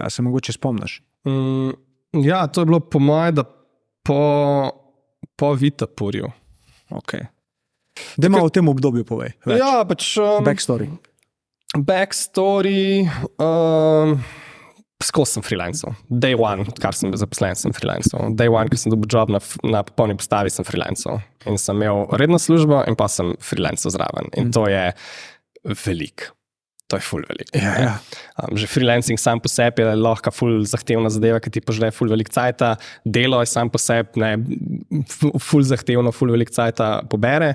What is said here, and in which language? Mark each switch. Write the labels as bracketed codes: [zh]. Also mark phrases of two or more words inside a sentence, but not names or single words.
[sl] A se mogoče spomniš? Ja, to je bilo po moje, da po Vitapurju. Ok. Da malo o tem obdobju povej. Več. Ja, pač... Backstory. Skozi sem freelancer. [en] Day one, [sl] kar sem bil zaposlen, sem freelancer. [en] Day one, [sl] ko sem dobil job na popolni postavi, sem freelancer. In sem imel redno službo in pa sem freelancer zraven. In to je veliko. To je ful veliko. Ja. Že freelancing sam po sebi je lahko ful zahtevna zadeva, ki ti požre ful veliko cajta. Delo je sam po sebi ful zahtevno, ful veliko cajta pobere.